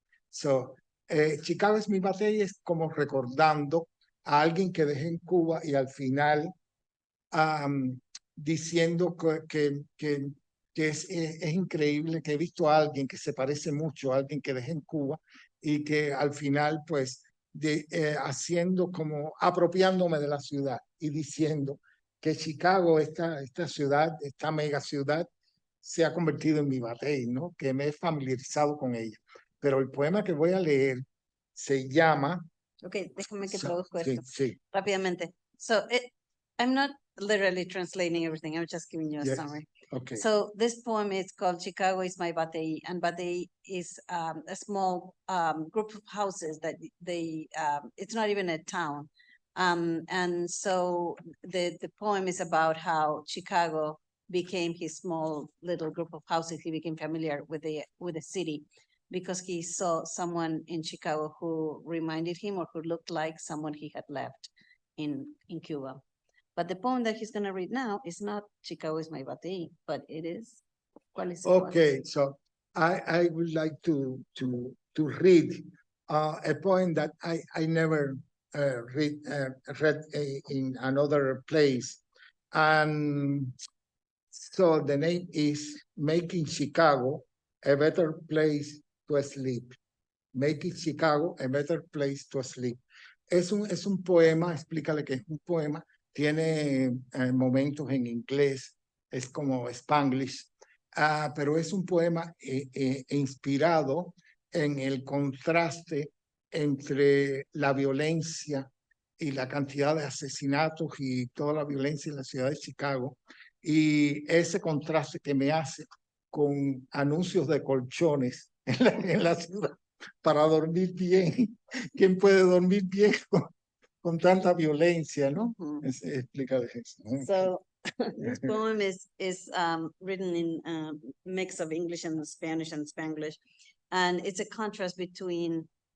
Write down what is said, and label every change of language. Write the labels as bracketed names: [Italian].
[Spanish] So, Chicago es mi Batey es como recordando a alguien que dejé en Cuba y al final diciendo que es increíble que he visto a alguien que se parece mucho a alguien que dejé en Cuba y que al final pues haciendo como apropiándome de la ciudad y diciendo que Chicago, esta ciudad, esta mega ciudad, se ha convertido en mi batey, ¿no? Que me he familiarizado con ella. Pero el poema que voy a leer se llama... Ok, déjame que traduzco Sí, esto sí. rápidamente. [English] So, I'm not literally translating everything. I'm just giving you a Yes. summary. Okay. So this poem is called Chicago is my Batey, and Batey is a small group of houses that it's not even a town. And so the poem is about how Chicago became his small little group of houses. He became familiar with the city because he saw someone in Chicago who reminded him or who looked like someone he had left in Cuba. But the poem that he's going to read now is not Chicago is my Batey, but it is. [Spanish] ¿Cuál es? [English] Okay, so I would like to read a poem that I never read in another place, and so the name is Making Chicago a Better Place to Sleep. Making Chicago a Better Place to Sleep. [Spanish] Es un poema, explícale que es un poema, tiene momentos en inglés, es como Spanglish, pero es un poema inspirado en el contraste entre la violencia y la cantidad de asesinatos y toda la violencia en la ciudad de Chicago, y ese contraste que me hace con anuncios de colchones en la ciudad para dormir bien. ¿Quién puede dormir bien con tanta violencia, no? Explícale eso. [English] So this poem is written in a mix of English and Spanish and Spanglish, and it's a contrast between.